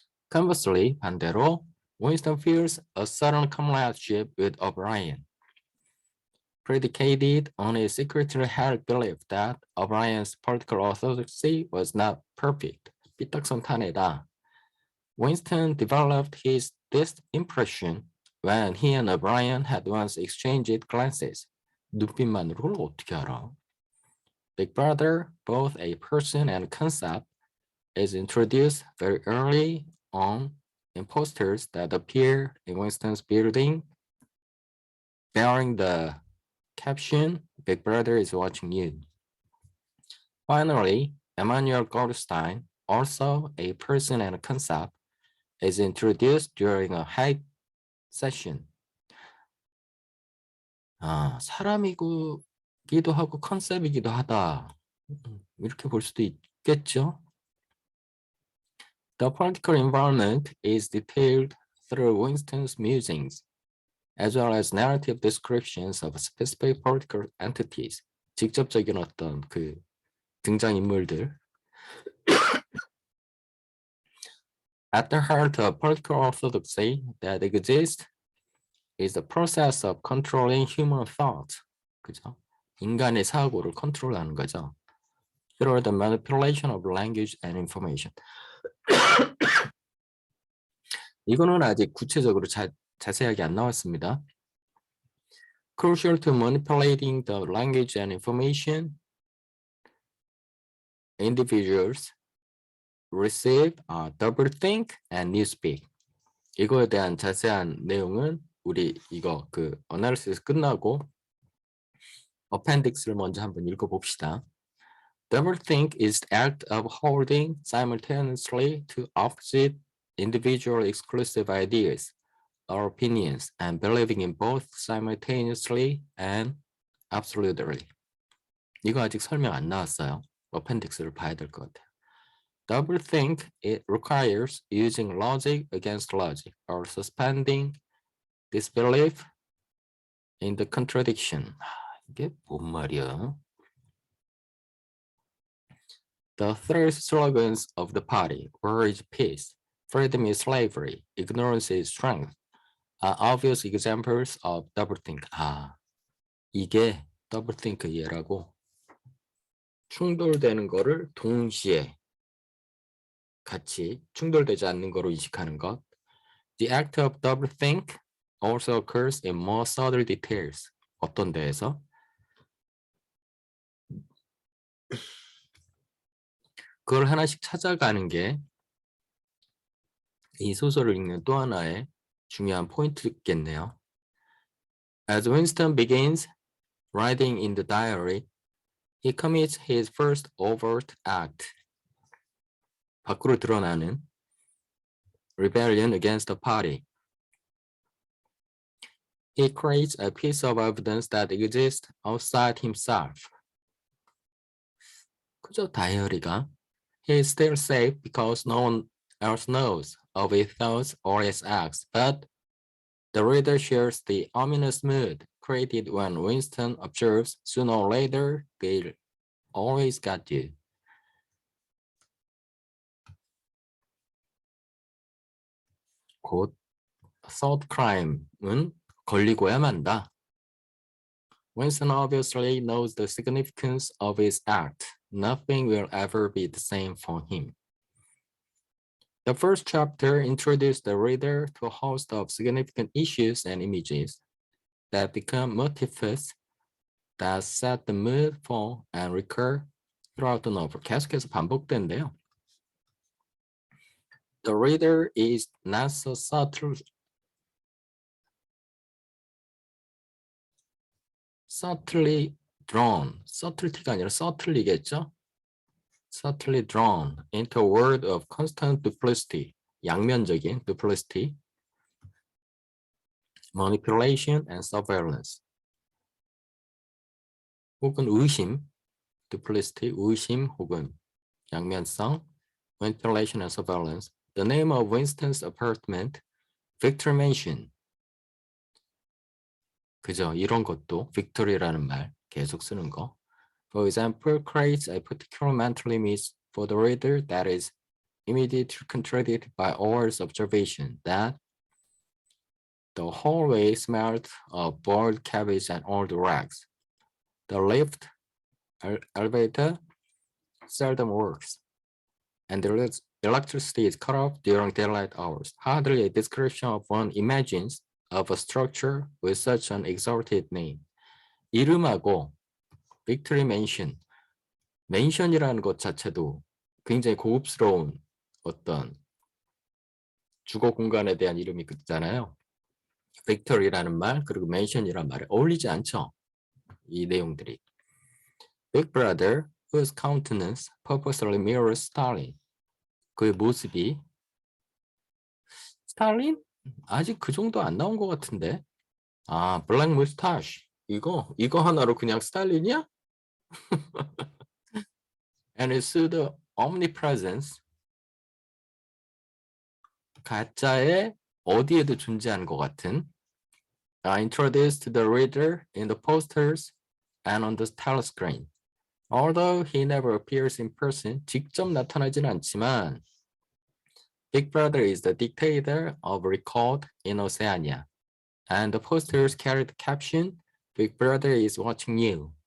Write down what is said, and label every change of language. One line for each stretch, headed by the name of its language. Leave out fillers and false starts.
English: Conversely, 반대로, Winston feels a certain comradeship with O'Brien, predicated on his secretly held belief that O'Brien's political orthodoxy was not perfect.
Korean: 삐딱선탄이다.
English: Winston developed this impression when he and O'Brien had once exchanged glances.
Korean: 눈빛만으로 어떻게 알아?
English: Big Brother, both a person and concept, is introduced very early on in posters that appear in Winston's building, bearing the caption, Big Brother is watching you. Finally, Emmanuel Goldstein, also a person and a concept, is introduced during a hype session.
Korean: 사람이기도 하고 컨셉이기도 하다. 이렇게 볼 수도 있겠죠.
English: The political environment is detailed through Winston's musings, as well as narrative descriptions of specific political entities.
Korean: 직접적인 어떤 그 등장인물들.
English: At the heart of political orthodoxy that exists is the process of controlling human thought.
Korean: 그죠? 인간의 사고를 컨트롤하는 거죠.
English: through the manipulation of language and information.
Korean: 이거는 아직 구체적으로 자세하게 안 나왔습니다.
English: Crucial to manipulating the language and information, individuals receive, doublethink and newspeak.
Korean: 이거에 대한 자세한 내용은 우리 이거 어나리시스 끝나고 appendix를 먼저 한번 읽어봅시다.
English: Doublethink is the act of holding simultaneously two opposite individual exclusive ideas or opinions and believing in both simultaneously and absolutely.
Korean: 이거 아직 설명 안 나왔어요. appendix를 봐야 될 것 같아요.
English: Doublethink, it requires using logic against logic or suspending disbelief in the contradiction.
Korean: 이게 뭔 말이야?
English: The three slogans of the party, war is peace, freedom is slavery, ignorance is strength, are obvious examples of doublethink.
Korean: 이게 doublethink 예라고 충돌되는 거를 동시에 같이 충돌되지 않는 거로 인식하는 것.
English: The act of doublethink also occurs in more subtle details.
Korean: 어떤 데에서? 그걸 하나씩 찾아가는 게 이 소설을 읽는 또 하나의 중요한 포인트겠네요.
English: As Winston begins writing in the diary, he commits his first overt act.
Korean: 밖으로 드러나는
English: rebellion against the party. He creates a piece of evidence that exists outside himself.
Korean: 그저 다이어리가
English: He is still safe because no one else knows of his thoughts or his acts, but the reader shares the ominous mood created when Winston observes sooner or later they'll always got you.
Korean: 곧 thought crime은 걸리고야 만다.
English: Winston obviously knows the significance of his act. Nothing will ever be the same for him. The first chapter introduced the reader to a host of significant issues and images that become motifs that set the mood for and recur throughout the novel.
Korean: 계속해서 반복된대요.
English: The reader is not so subtly drawn.
Korean: subtlety가 아니라 subtly겠죠?
English: subtly drawn into a world of constant duplicity, 양면적인 duplicity, manipulation and surveillance.
Korean: 혹은 의심, duplicity, 의심 혹은 양면성,
English: manipulation and surveillance. The name of Winston's apartment, Victory Mansion.
Korean: 그죠? 이런 것도 victory라는 말 계속 쓰는 거.
English: For example, creates a particular mental image for the reader that is immediately contradicted by Orwell's observation that the hallway smelled of boiled cabbage and old rags. The lift, elevator seldom works, and the electricity is cut off during daylight hours. Hardly a description of one imagines of a structure with such an exalted name.
Korean: 이름하고 빅토리 맨션, 맨션이라는 것 자체도 굉장히 고급스러운 어떤 주거 공간에 대한 이름이 있잖아요. 빅토리라는 말 그리고 맨션이라는 말에 어울리지 않죠. 이 내용들이.
English: Big Brother, whose countenance purposely mirrors Stalin.
Korean: 그의 모습이 스탈린? 아직 그 정도 안 나온 것 같은데.
English: 블랙 무스타시.
Korean: 이거 하나로 그냥 스탈린이야?
English: And his pseudo omnipresence.
Korean: 가짜의 어디에도 존재하는 것 같은.
English: Introduced to the reader in the posters and on the telescreen. Although he never appears in person,
Korean: 직접 나타나진 않지만
English: Big Brother is the dictator of record in Oceania, and the posters carry the caption, Big Brother is watching you.